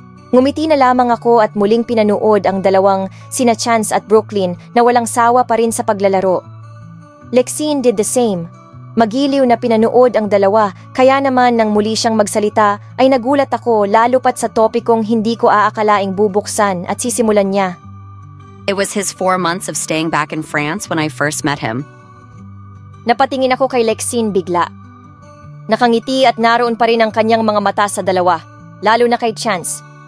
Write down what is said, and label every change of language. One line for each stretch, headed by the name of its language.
Filipino: Ngumiti na lamang ako at muling pinanood ang dalawang sina Chance at Brooklyn na walang sawa pa rin sa paglalaro.
English: Lexine did the same.
Filipino: Magiliw na pinanood ang dalawa, kaya naman nang muli siyang magsalita ay nagulat ako lalo pat sa topikong hindi ko aakalaing bubuksan at sisimulan niya.
English: It was his 4 months of staying back in France when I first met him.
Filipino: Napatingin ako kay Lexine bigla. Nakangiti at naroon pa rin ang kanyang mga mata sa dalawa, lalo na kay Chance.